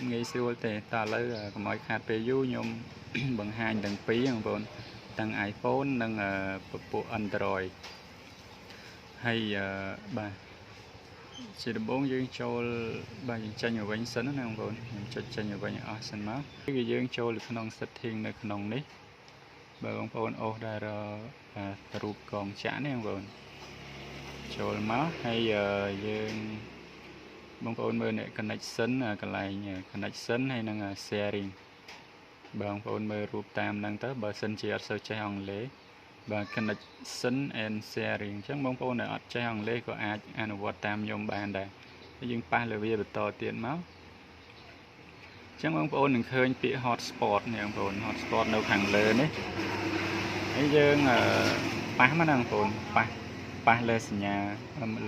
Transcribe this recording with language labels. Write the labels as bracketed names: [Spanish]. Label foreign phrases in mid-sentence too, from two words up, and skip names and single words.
[Khmer] ងាយស្រួលទេតើឥឡូវកុំឲ្យខាតពេលយូរខ្ញុំបង្ហាញទាំងពីរបងប្អូនទាំង iPhone និងពពួក Android ហើយបាទជាដំបូងយើងចូលបាទយើងចេញមកវិញសិនណាបងប្អូនខ្ញុំចុចចេញមកវិញអស់សិនមកគឺយើងចូលទៅក្នុង setting នៅក្នុងនេះបើបងប្អូនអូសដែររូបកងច ក្រនេះបងប្អូនចូលមកហើយយើងបងប្អូនមើលអ្នក connection កន្លែង connection ហើយនឹង sharing បងប្អូនមើលរូបតាមហ្នឹងទៅបើសិនជាអត់សូវចេះអង់គ្លេសបាទ [English] connection and sharing [Khmer] អញ្ចឹងបងប្អូនដែលអត់ចេះអង់គ្លេសក៏អាចអនុវត្ត តាមខ្ញុំបានដែរហើយយើងប៉ះលើវាបន្តទៀតមកអញ្ចឹងបងប្អូននឹងឃើញពាក្យ hotspot នេះបងប្អូន hotspot នៅខាងលើនេះហើយយើងប៉ះមកណាបងប្អូនប៉ះលើសញ្ញាលើ